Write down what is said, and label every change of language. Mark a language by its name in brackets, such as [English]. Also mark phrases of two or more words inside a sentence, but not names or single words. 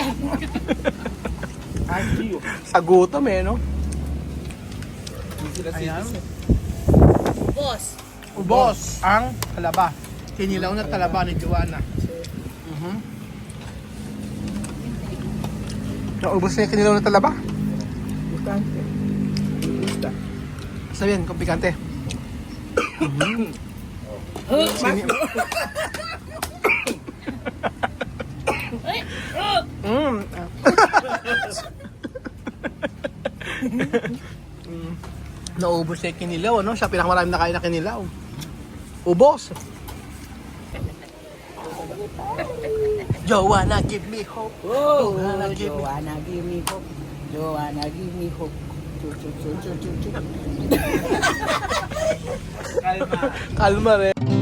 [Filipino] Ay, tío. Sa gutom eh, no? Ayan. Boss! Ubos ang talaba. Kinilaw na talaba ni Joanna. Naubos na yung kinilaw na talaba. [Spanish] Picante. Me gusta. [Filipino] Sabihin, kung pikante. Sini- Naubos na yung kinilaw, ano? Siya pinakamaraming nakain na kinilaw. Ubos! [English] Joanna, give me hope. Oh, Joanna, give me Joanna, give me hope. Joanna, give me hope. Chu, chu, chu, chu, chu, chu. [Filipino] Kalma. Kalma rin.